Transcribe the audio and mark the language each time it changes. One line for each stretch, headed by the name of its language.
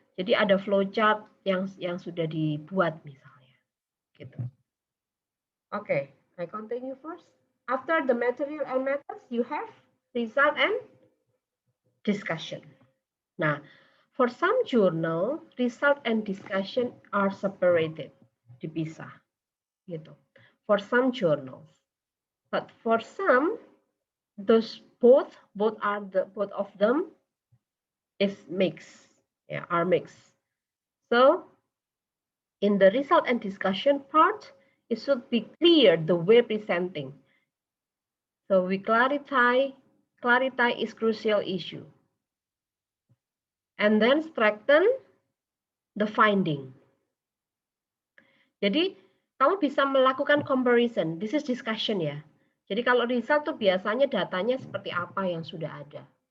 Indonesian: Jadi ada flowchart yang sudah dibuat misalnya. Gitu.
English: Okay, I continue first. After the material and methods, you have result and discussion. Nah, for some journal, result and discussion are separated,
Indonesian: dipisah, gitu.
English: For some journals, but for some, those both of them is mixed, are mixed. So, in the result and discussion part, it should be clear the way presenting. So we clarify is crucial issue. And then strengthen the finding.
Indonesian: Jadi kamu bisa melakukan comparison.
English: This is discussion
Indonesian: ya. Jadi kalau result tuh biasanya datanya seperti apa yang sudah ada.